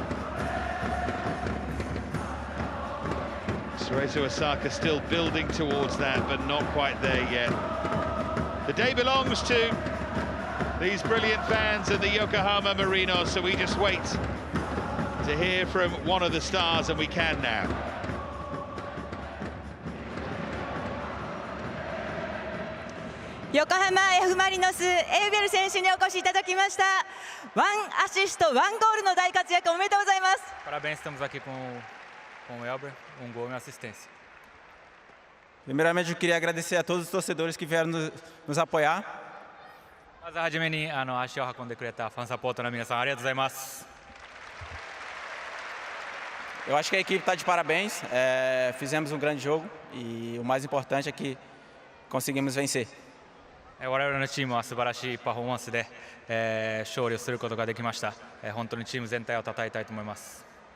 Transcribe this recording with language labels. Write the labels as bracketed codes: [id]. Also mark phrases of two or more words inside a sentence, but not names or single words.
[en] Cerezo Osaka still building towards that, but not quite there yet. The day belongs to these brilliant fans and the Yokohama Marinos, so we just wait to hear from one of the stars, and we can now. [ja] Yokohama F Marinos エウベル選手にお越しいただきました。1アシスト1ゴールの大活躍おめでとうございます。 [pt] Parabéns, estamos aqui com o Elber, gol e uma assistência. Primeiramente, eu queria agradecer a todos os torcedores que vieram nos apoiar. [ja] まずはじめに足を運んでくれたファンサポートの皆さん、ありがとうございます。 [pt] Eu acho que a equipe está de parabéns. Fizemos um grande jogo e o mais importante é que conseguimos vencer. [ja] 我々のチームは素晴らしいパフォーマンスで勝利をすることができました。本当にチーム全体を称えたいと思います。